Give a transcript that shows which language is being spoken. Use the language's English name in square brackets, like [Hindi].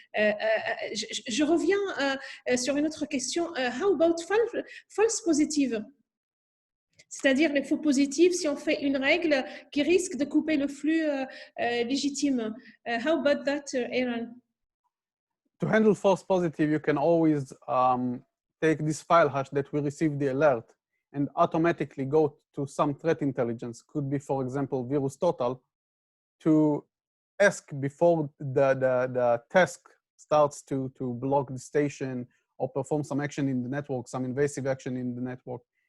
[French] Je reviens sur une autre question. [English] How about false positive? [French] C'est-à-dire les faux positifs, si on fait une règle qui risque de couper le flux légitime. [English] How about that, Eran? To handle false positive, you can always take this file hash that we receive the alert and automatically go to some threat intelligence. Could be, for example, VirusTotal, to ask before the task starts to block the station or perform some action in the network, some invasive action in the network.